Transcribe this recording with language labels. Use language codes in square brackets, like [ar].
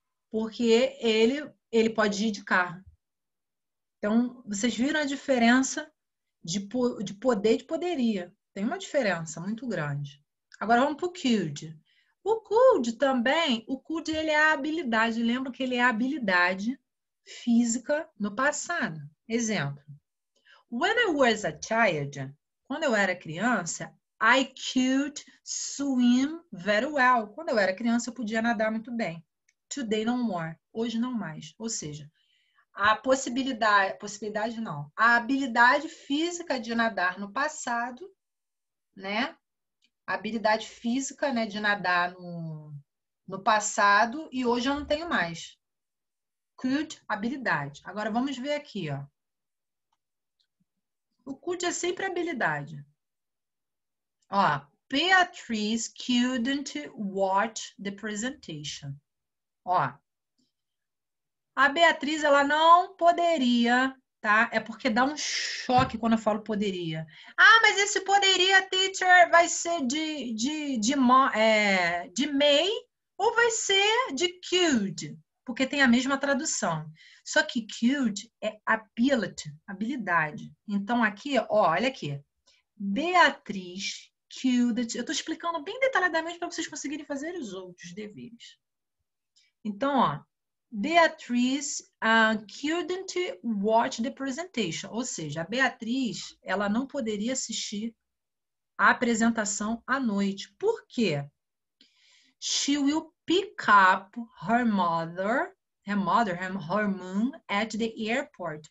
[pt] Porque ele pode ir de carro. Então, vocês viram a diferença de poder e de poderia. Tem uma diferença muito grande. Agora vamos para o could. O could também, o could ele é a habilidade. Lembra que ele é a habilidade física no passado. Exemplo. [en] When I was a child, [pt] quando eu era criança, [en] I could swim very well. [pt] Quando eu era criança, eu podia nadar muito bem. [en] Today no more. [pt] Hoje não mais. Ou seja, a possibilidade não, a habilidade física de nadar no passado, né? A habilidade física, né, de nadar no passado e hoje eu não tenho mais. Could, habilidade. Agora vamos ver aqui, ó. O could é sempre habilidade. [en] Ó, Beatrice couldn't watch the presentation. [pt] Ó, a Beatriz, ela não poderia, tá? É porque dá um choque quando eu falo poderia. Ah, mas esse poderia, teacher, vai ser de may ou vai ser de could? Porque tem a mesma tradução. Só que could é ability, habilidade. Então, aqui, ó, olha aqui. Beatriz couldn't. Eu estou explicando bem detalhadamente para vocês conseguirem fazer os outros deveres. Então, ó, [en] Beatriz couldn't watch the presentation. [pt] Ou seja, a Beatriz, ela não poderia assistir a apresentação à noite. Por quê? [en] She will pick up her mother, her mom at the airport.